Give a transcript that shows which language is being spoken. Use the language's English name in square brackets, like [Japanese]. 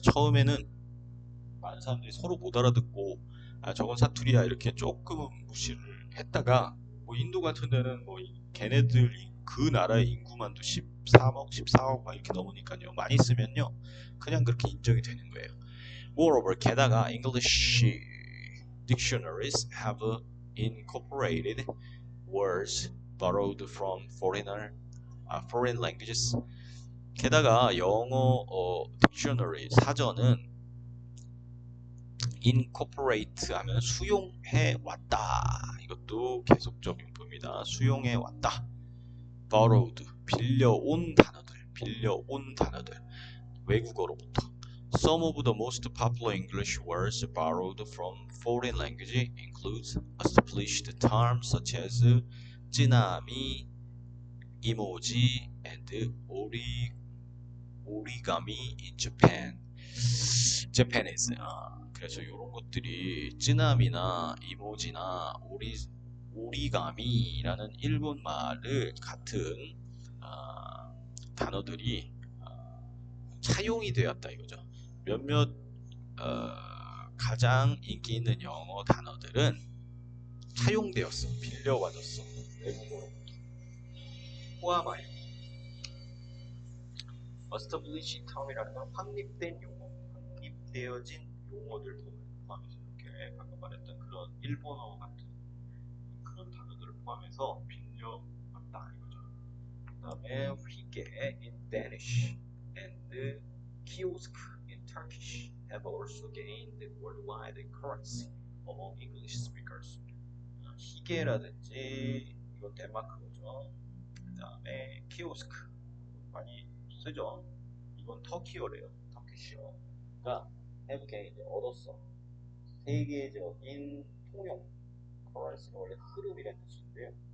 [Korean] 처음에는 많은 사람들이 서로 못 알아듣고 저건 사투리야 이렇게 조금 무시를 했다가 뭐 인도 같은 데는 뭐 걔네들이 그 나라의 인구만도 13억, 14억 막 이렇게 넘으니까요. 많이 쓰면요. 그냥 그렇게 인정이 되는 거예요. [English] Moreover, [Korean] 게다가 [English] English dictionaries have incorporated words borrowed from foreign languages. [Korean] 게다가 영어 딕셔너리 사전은 incorporate 하면 수용해 왔다. 이것도 계속적 용법입니다. 수용해 왔다. borrowed 빌려온 단어들 외국어로부터. [English] Some of the most popular English words borrowed from foreign language includes established terms such as 찌나미, 이모지, and origami in Japanese. [Korean] 그래서 이런 것들이 찌나미나 이모지나 오리가미라는 일본 말을 같은 단어들이 차용이 되었다 이거죠. 몇몇 가장 인기 있는 영어 단어들은 차용되었어, 빌려와졌어. 외국어로부터 포함하여 established term이라는 건 확립된 용어, 확립되어진 용어들 포함해서 이렇게 방금 말했던 그런 일본어 같은 그런 단어들을 포함해서 빌려왔다 이거죠. 그 다음에 [English] 휘게 in Danish and kiosk in Turkish have also gained worldwide currency among English speakers. [Korean] 희게라든지 이건 덴마크어죠. 그 다음에 키오스크 많이 쓰죠. 이건 터키어래요. 터키시어가 [English] have gained [Korean] 얻었어. 세계적인 통용 currency는 원래 흐름이라는 뜻인데요.